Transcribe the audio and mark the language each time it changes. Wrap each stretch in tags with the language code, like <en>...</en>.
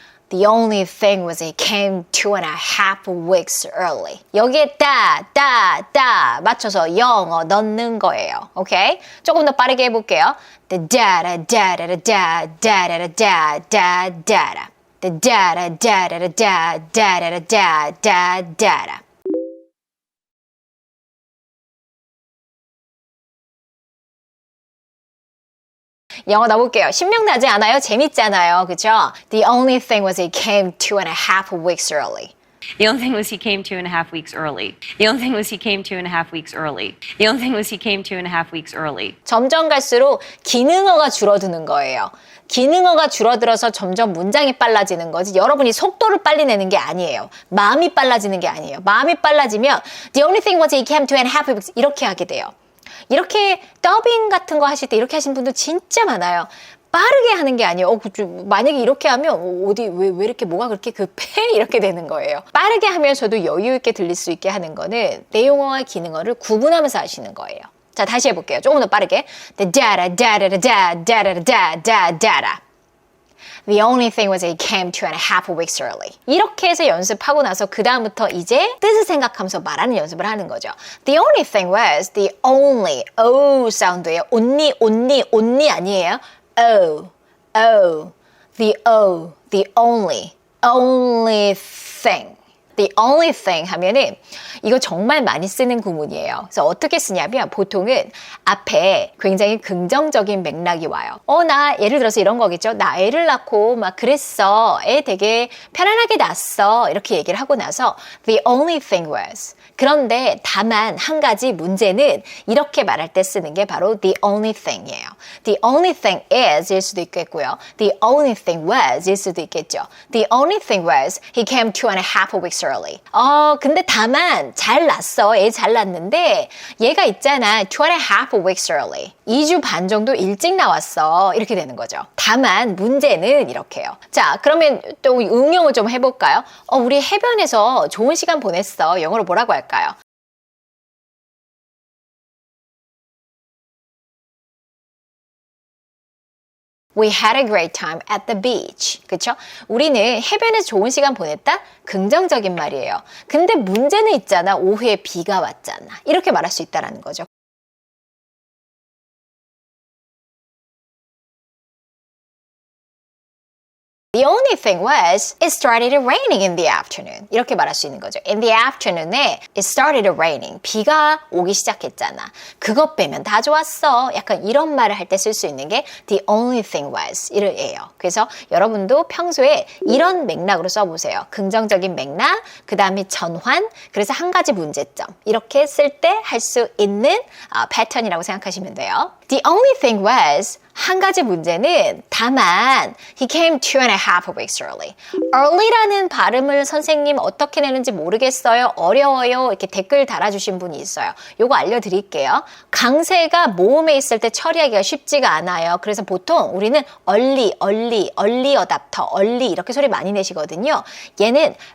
<en>The only thing was he came 2.5 weeks early.</en> <ko>여기에 따 맞춰서 영어 넣는 거예요. 오케이? 조금 더 빠르게 해볼게요. 다다라다라다다다다다다다다. 다다라다라다다다다다다다. 영어 넣어볼게요. 신명나지 않아요? 재밌잖아요. 그죠?</ko> <en>The only thing was he came 2.5 weeks early. The only thing was he came 2.5 weeks early. The only thing was he came 2.5 weeks early. The only thing was he came 2.5 weeks early.</en> <ko>점점 갈수록 기능어가 줄어드는 거예요. 기능어가 줄어들어서 점점 문장이 빨라지는 거지 여러분이 속도를 빨리 내는 게 아니에요. 마음이 빨라지는 게 아니에요. 마음이 빨라지면</ko> <en>The only thing was he came 2.5 weeks</en> <ko>이렇게 하게 돼요. 이렇게 더빙 같은 거 하실 때 이렇게 하시는 분들 진짜 많아요. 빠르게 하는 게 아니에요. 만약에 이렇게 하면 왜 이렇게 뭐가 그렇게 급해? 이렇게 되는 거예요. 빠르게 하면서도 여유 있게 들릴 수 있게 하는 거는 내용어와 기능어를 구분하면서 하시는 거예요. 자, 다시 해볼게요. 조금 더 빠르게. 다다라다라다다다다다다.</ko> <en>The only thing was he came 2.5 weeks early.</en> <ko>이렇게 해서 연습하고 나서 그 다음부터 이제 뜻을 생각하면서 말하는 연습을 하는 거죠.</ko> <en>The only thing was the only O</en> <ko>사운드예요.</ko> <en>only</en> <ko>아니에요.</ko> <en>O, the only thing. The only thing</en> <ko>하면은 이거 정말 많이 쓰는 구문이에요. 그래서 어떻게 쓰냐면 보통은 앞에 굉장히 긍정적인 맥락이 와요. 나 예를 들어서 이런 거겠죠. 나 애를 낳고 막 그랬어. 애 되게 편안하게 낳았어. 이렇게 얘기를 하고 나서</ko> <en>The only thing was.</en> <ko>그런데 다만 한 가지 문제는 이렇게 말할 때 쓰는 게 바로</ko> <en>the only thing</en> <ko>이에요.</ko> <en>The only thing is</en> <ko>일 수도 있겠고요.</ko> <en>The only thing was</en> <ko>일 수도 있겠죠.</ko> <en>The only thing was he came 2.5 weeks early.</en> <ko>근데 다만 잘 낳았어. 애 잘 낳았는데 얘가 있잖아.</ko> <en>2.5 weeks early.</en> <ko>2주 반 정도 일찍 나왔어. 이렇게 되는 거죠. 다만 문제는 이렇게요. 자, 그러면 또 응용을 좀 해볼까요? 우리 해변에서 좋은 시간 보냈어. 영어로 뭐라고 할까요?</ko> <en>We had a great time at the beach.</en> <ko>그쵸? 우리는 해변에서 좋은 시간 보냈다? 긍정적인 말이에요. 근데 문제는 있잖아. 오후에 비가 왔잖아. 이렇게 말할 수 있다는 거죠.</ko> <en>The only thing was, it started raining in the afternoon.</en> <ko>이렇게 말할 수 있는 거죠.</ko> <en>In the afternoon에 it started raining.</en> <ko>비가 오기 시작했잖아. 그것 빼면 다 좋았어. 약간 이런 말을 할 때 쓸 수 있는 게</ko> <en>the only thing was</en> <ko>이래요. 그래서 여러분도 평소에 이런 맥락으로 써보세요. 긍정적인 맥락, 그 다음에 전환, 그래서 한 가지 문제점. 이렇게 쓸 때 할 수 있는 패턴이라고 생각하시면 돼요.</ko> <en>The only thing was</en> <ko>한 가지 문제는 다만</ko> <en>he came 2.5 weeks early.</en> <ko>early라는 발음을 선생님 어떻게 내는지 모르겠어요. 어려워요. 이렇게 댓글 달아주신 분이 있어요. 요거 알려드릴게요. 강세가 모음에 있을 때 처리하기가 쉽지가 않아요. 그래서 보통 우리는 early, early, early adopter, early 이렇게 소리 많이 내시거든요. 얘는</ko>